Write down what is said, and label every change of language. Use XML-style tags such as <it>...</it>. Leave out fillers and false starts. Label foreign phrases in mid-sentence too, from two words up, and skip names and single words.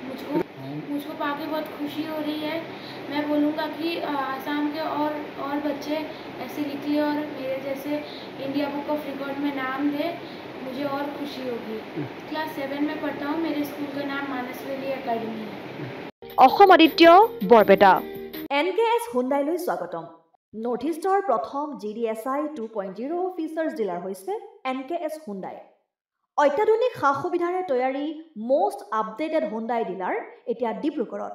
<hi>मुझको पाके बहुत खुशी हो रही है। मैं बोलूँगा कि आसाम के और बच्चे ऐसे निकले और मेरे जैसे इंडिया बुक ऑफ रिकॉर्ड में नाम दे, मुझे और खुशी होगी। क्लास 7 में पढ़ता हूँ। मेरे स्कूल का नाम मानसवेली एकेडमी है।</hi> <as>অসম আদিত্য বৰপেটা। NKS হুণ্ডাইলৈ স্বাগতম। নৰ্থ ইষ্টৰ প্ৰথম GDSI 2.0 ফিচাৰ্ছ ডিলাৰ হৈছে NKS হুণ্ডাই। অত্যাধুনিক সা সুবিধাৰে তৈয়াৰী</as> <en>most updated</en> <as>হুণ্ডাই ডিলাৰ এতিয়া ডিব্ৰুগড়ত।</as>